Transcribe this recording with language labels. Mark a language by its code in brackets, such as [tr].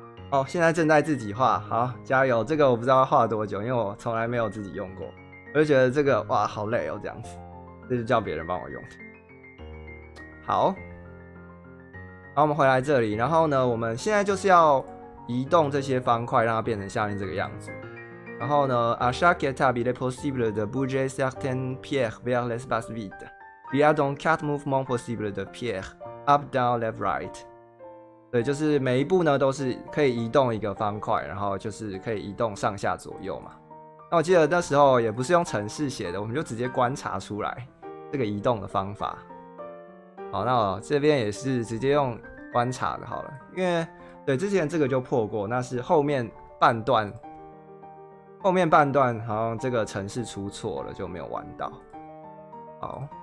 [zh] 哦，现在正在自己画，好，加油！这个我不知道要画多久，因为我从来没有自己用过，我就觉得这个哇好累哦，这样子，这就叫别人帮我用。好，好，我们回来这里，然后呢，我们现在就是要移动这些方块，让它变成下面这个样子。然后呢 [fr] à chaque étape il est possible de bouger certaines pierres vers l'espace vide. Il y a donc 4 mouvements possibles de pierres [en] up, down, left, right. [zh] 对，就是每一步呢都是可以移动一个方块，然后就是可以移动上下左右嘛。那我记得那时候也不是用程式写的，我们就直接观察出来这个移动的方法。好，那我这边也是直接用观察的好了，因为对之前这个就破过，那是后面半段好像这个程式出错了，就没有玩到。好。